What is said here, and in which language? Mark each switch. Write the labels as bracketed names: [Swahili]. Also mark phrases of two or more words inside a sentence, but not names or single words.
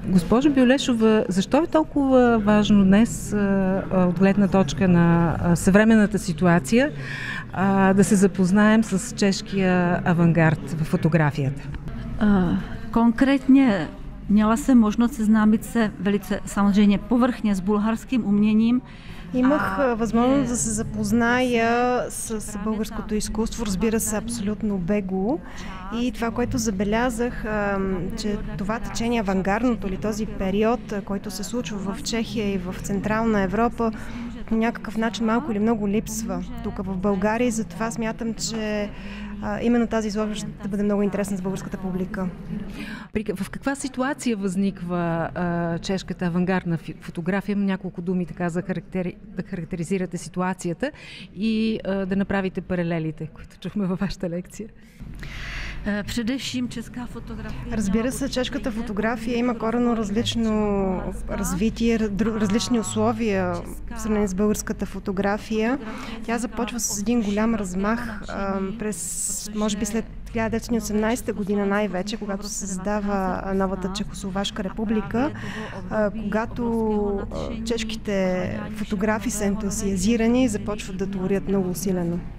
[Bulgarian] Госпожо Бюлешова, защо е толкова важно днес от гледна точка на съвременната ситуация да се запознаем с чешкия авангард в фотографията? [Czech] Konkrétně měla jsem možnost seznámit se velice samozřejmě povrchně s bulharským uměním. [Bulgarian] Имах възможност да се запозная с българското изкуство, разбира се, абсолютно бегло. И това, което забелязах, че това течение, авангардното или този период, който се случва в Чехия и в Централна Европа, по някакъв начин малко или много липсва тук в България. И затова смятам, че именно тази изложба ще бъде много интересна за българската публика. В каква ситуация възниква чешката авангардна фотография? Няколко думи така да характеризирате ситуацията и да направите паралелите, които чухме във вашата лекция. [Czech] Především česká fotografie. [Bulgarian] Разбира се, чешката фотография има коренно различно развитие, различни условия в сравнение с българската фотография. Тя започва с един голям размах през, може би след 1918 година най-вече, когато се създава новата Чехословашка република, когато чешките фотографи са ентусиазирани и започват да творят много усилено.